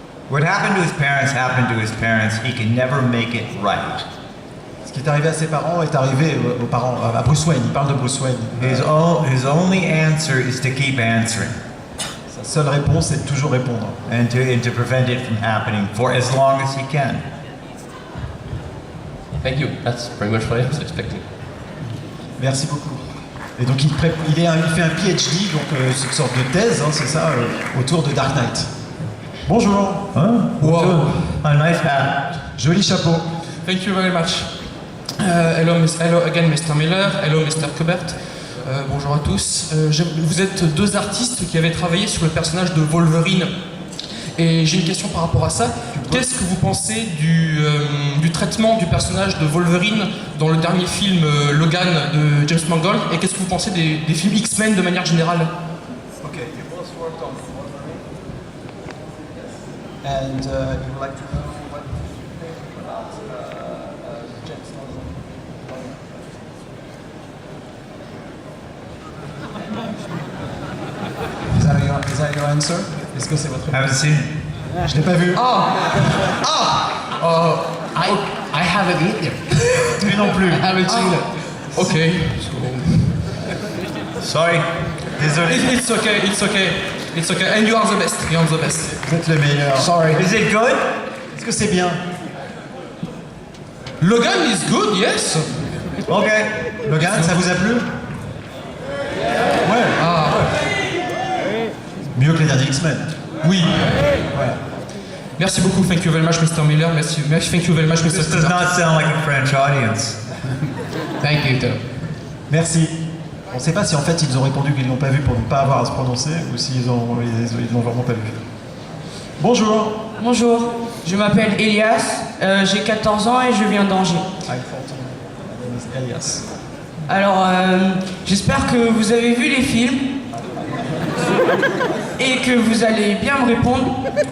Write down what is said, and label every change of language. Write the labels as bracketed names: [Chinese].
[English] What happened to his parents happened to his parents. He can never make it right. [French] Ce qui est arrivé à ses parents est arrivé aux parents, à Bruce Wayne. Il parle de Bruce Wayne. [English] His only answer is to keep answering [French] Sa seule réponse est de toujours répondre. [English] and to prevent it from happening for as long as he can. Thank you. That's pretty much what I was expecting. [French] Merci beaucoup. Et donc il fait un PhD, donc c'est une sorte de thèse, hein, c'est ça, autour de Dark Knight. Bonjour. [English] Wow. A nice hat. [French] Joli chapeau. [English] Thank you very much. Hello again, Mr. Miller. Hello, Mr. Kubert. [French] Bonjour à tous. Vous êtes deux artistes qui avaient travaillé sur le personnage de Wolverine. Et j'ai une question par rapport à ça. Qu'est-ce que vous pensez du traitement du personnage de Wolverine dans le dernier film Logan de James Mangold? Et qu'est-ce que vous pensez des films X-Men de manière générale? [English] Okay, you both worked on Wolverine, and you would like to know what you think about James Mangold. Is that your answer? [French] Est-ce que c'est votre [English] Haven't [French] réponse? [English] seen it. [French] Je l'ai pas vu. [English] I haven't either. [French] Lui non plus. [English] I haven't seen it. Ok. Sorry. [French] Désolé. [English] It's okay, it's okay. It's okay. And you are the best. You are the best. [French] Vous êtes le meilleur. [English] Sorry. Is it good? [French] Est-ce que c'est bien? [English] Logan is good, yes. Ok. [French] Logan, ça vous a plu? Ouais. Mieux que les derniers X-Men. Oui. Merci beaucoup. [English] Thank you very much, Mr. Miller. [French] Merci. [English] Thank you very much, Mr. This does Kubert. not sound like a French audience. Thank you, too. [French] Merci. On ne sait pas si en fait ils ont répondu qu'ils ne l'ont pas vu pour ne pas avoir à se prononcer ou s'ils l'ont vraiment pas vu. Bonjour. Bonjour, je m'appelle Elias, j'ai 14 ans et je viens d'Angers. [English] I'm 14. My name is Elias. [French] Alors, j'espère que vous avez vu les films et que vous allez bien me répondre.